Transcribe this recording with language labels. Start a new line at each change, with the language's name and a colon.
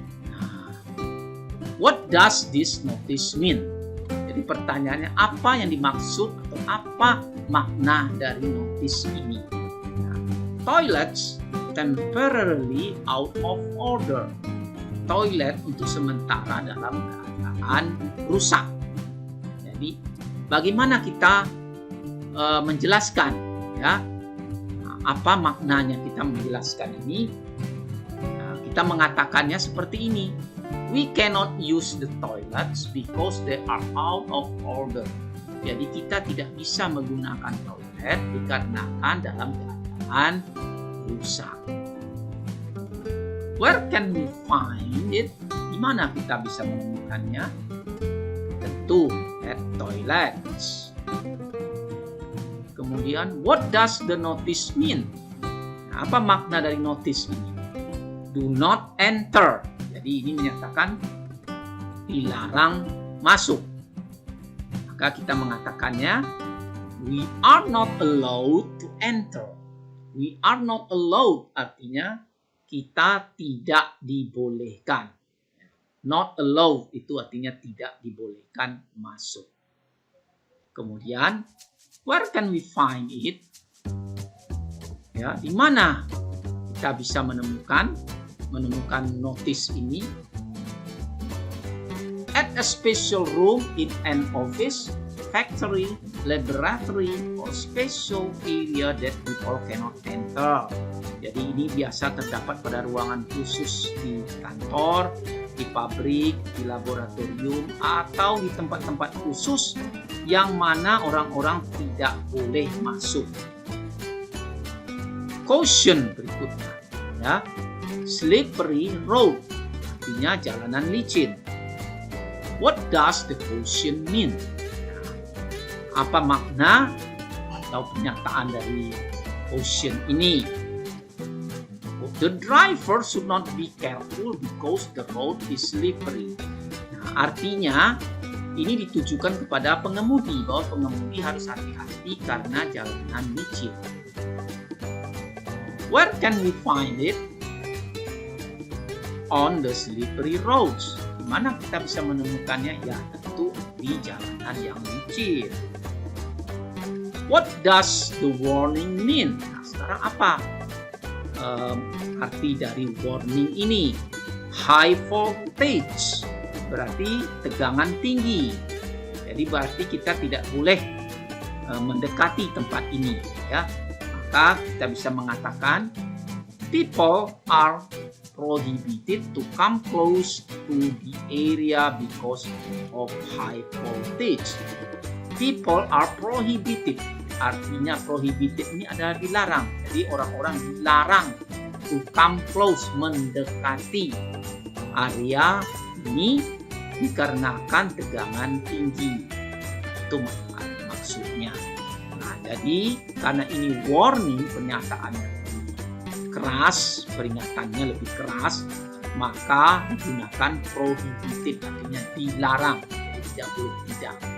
English: Nah, what does this notice mean?
Indonesian: Jadi pertanyaannya, apa yang dimaksud atau apa makna dari notice ini?
English: Nah, toilets temporarily out of order.
Indonesian: Toilet untuk sementara dalam keadaan rusak. Jadi bagaimana kita menjelaskan, ya, apa maknanya kita menjelaskan ini? Nah, kita mengatakannya seperti ini.
English: We cannot use the toilets because they are out of order.
Indonesian: Jadi kita tidak bisa menggunakan toilet dikarenakan dalam keadaan rusak.
English: Where can we find it?
Indonesian: Di mana kita bisa menemukannya?
English: Tentu at toilets. Kemudian, what does the notice mean?
Indonesian: Nah, apa makna dari notice ini?
English: Do not enter.
Indonesian: Jadi ini menyatakan dilarang masuk. Maka kita mengatakannya,
English: we are not allowed to enter. We are not allowed
Indonesian: artinya kita tidak dibolehkan.
English: Not allowed
Indonesian: itu artinya tidak dibolehkan masuk.
English: Kemudian, where can we find it?
Indonesian: Ya, di mana kita bisa menemukan notice ini?
English: At a special room in an office, factory, laboratory, or special area that people cannot enter.
Indonesian: Jadi ini biasa terdapat pada ruangan khusus di kantor, di pabrik, di laboratorium, atau di tempat-tempat khusus yang mana orang-orang tidak boleh masuk. Caution berikutnya, ya,
English: slippery road,
Indonesian: artinya jalanan licin.
English: What does the caution mean?
Indonesian: Apa makna atau pernyataan dari caution ini?
English: The driver should not be careful because the road is slippery.
Indonesian: Nah, artinya ini ditujukan kepada pengemudi, bahwa pengemudi harus hati-hati karena jalanan licin.
English: Where can we find it? On the slippery roads.
Indonesian: Di mana kita bisa menemukannya? Ya, tentu di jalanan yang licin.
English: What does the warning mean?
Indonesian: Nah, sekarang apa arti dari warning ini?
English: High voltage
Indonesian: berarti tegangan tinggi. Jadi berarti kita tidak boleh mendekati tempat ini, ya. Maka kita bisa mengatakan
English: people are prohibited to come close to the area because of high voltage. People are prohibited.
Indonesian: Artinya prohibited ini adalah dilarang. Jadi orang-orang dilarang
English: to come close,
Indonesian: mendekati area ini dikarenakan tegangan tinggi. Itu maksudnya. Nah, jadi karena ini warning, pernyataannya keras, peringatannya lebih keras, maka digunakan prohibited, artinya dilarang, jadi tidak boleh tidak.